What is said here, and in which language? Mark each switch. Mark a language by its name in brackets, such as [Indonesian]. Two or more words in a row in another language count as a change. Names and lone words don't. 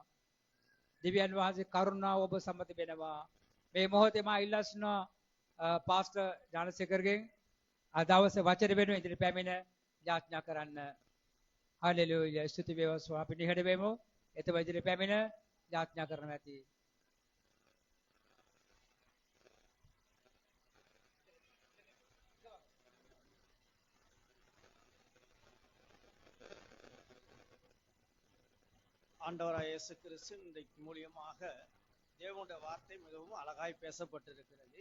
[Sinhala] දිව්‍යන් වහන්සේ කරුණාව ඔබ සම්මත වෙනවා. මේ මොහොතේ මා ඉල්ලස්නවා පාස්ටර් ඥානසේකරගෙන් අද දවසේ වචන වෙනුවෙන් ඉදිරි පැමිණ යාඥා කරන්න. හලෙලූයා. ස්තුති වේවා ස්වාමී. නිහඬ වෙමු. එතව ඉදිරි පැමිණ යාඥා කරන්න ඇති. [Tamil] ஆண்டவராய் இயேசு கிறிஸ்து இன்றைக்கு மூலியமாக தேவனுடைய வார்த்தை மிகவும் அழகாய் பேசப்பட்டிருக்கிறது.